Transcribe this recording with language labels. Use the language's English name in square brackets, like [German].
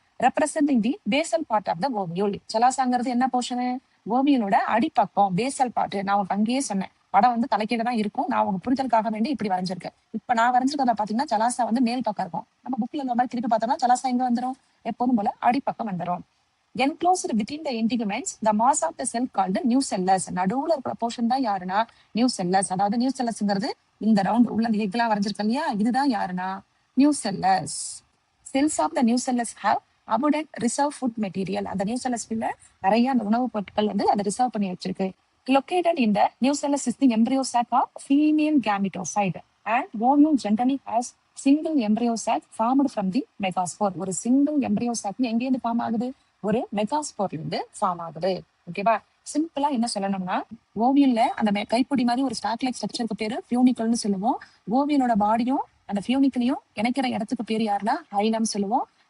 [English] Representing the basal part of the ovule. [Tamil] சலாசாங்கிறது என்ன portion? ஓவியலோட அடிப்பக்கம், Basel part. நான் உங்களுக்கு அங்கேயே சொன்னேன், படம் வந்து தலைக்கீழ தான் இருக்கும். நான் உங்க புரிதலுக்காக வேண்டி இப்படி வரைஞ்சிருக்கேன். இப்ப நான் வரைஞ்சிருக்கிறத பாத்தீங்கன்னா சலாசா வந்து மேல் பக்கம் இருக்கும். நம்ம புக்ல இந்த மாதிரி திருப்பி பார்த்தோம்னா சலாசா எங்க வந்துடும்? எப்போதும் போல அடிப்பக்கம் வந்துடும். [English] Enclosed within the integuments, the mass of the cell called nucellus. [Tamil] நடுவுல இருக்கிற போர்ஷன் தான் யாருன்னா நியூசெல்லஸ். அதாவது நியூசெல்லஸ்ங்கிறது இந்த ரவுண்ட் உள்ள அந்த எக்லாம் வரைஞ்சிருக்க இல்லையா, இதுதான் யாருன்னா nucellus. [English] Cells of the nucellus have abundant reserve food material. [Tamil] அந்த நியூசெல்லஸ்ல நிறைய அந்த உணவுப் பொருட்கள் வந்து அதை ரிசர்வ் பண்ணி வச்சிருக்கு. [English] Located in the nucellus is the embryo sac of female gametophyte, and ovule generally has single embryo sac formed from the megaspore. [Tamil] ஒரு சிங்கிள் எம்ப்ரியோ சாக் எங்க இருந்து ஃபார்ம் ஆகுது? ஒரு மெகாஸ்போர்ல இருந்து ஃபார்ம் ஆகுது. ஓகேவா? சிம்பிளா என்ன சொல்லணும்னா, ஓவியல்ல அந்த கைப்பிடி மாதிரி ஒரு ஸ்டாக் லைக் ஸ்ட்ரக்சருக்கு பேரு ஃபியூனிக்கல்னு சொல்லுவோம். ஓவியலோட பாடியும் அந்த ஃபியூனிக்கலையும் இணைக்கிற இடத்துக்கு பேர் யாருன்னா ஹைலம் சொல்லுவோம்.